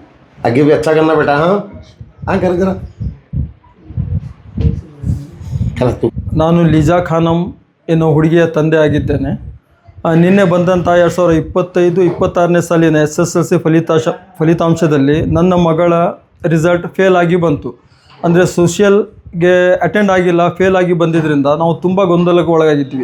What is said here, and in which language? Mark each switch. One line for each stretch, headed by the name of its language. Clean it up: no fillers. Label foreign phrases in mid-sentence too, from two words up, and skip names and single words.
Hindi: आगे भी अच्छा करना बेटा। हाँ हाँ कर करा करा तू।
Kannada: ನಾನು ಲಿಜಾ ಖಾನಂ ಎನ್ನುವ ಹುಡುಗಿಯ ತಂದೆ ಆಗಿದ್ದೇನೆ. ನಿನ್ನೆ ಬಂದಂಥ 2025-26ನೇ ಸಾಲಿನ SSLC ಫಲಿತಾಂಶದಲ್ಲಿ ನನ್ನ ಮಗಳ ರಿಸಲ್ಟ್ ಫೇಲ್ ಆಗಿ ಬಂತು. ಅಂದರೆ ಸೋಷಿಯಲ್ಗೆ ಅಟೆಂಡ್ ಆಗಿಲ್ಲ, ಫೇಲ್ ಆಗಿ ಬಂದಿದ್ದರಿಂದ ನಾವು ತುಂಬ ಗೊಂದಲಕ್ಕೆ ಒಳಗಾಗಿದ್ವಿ.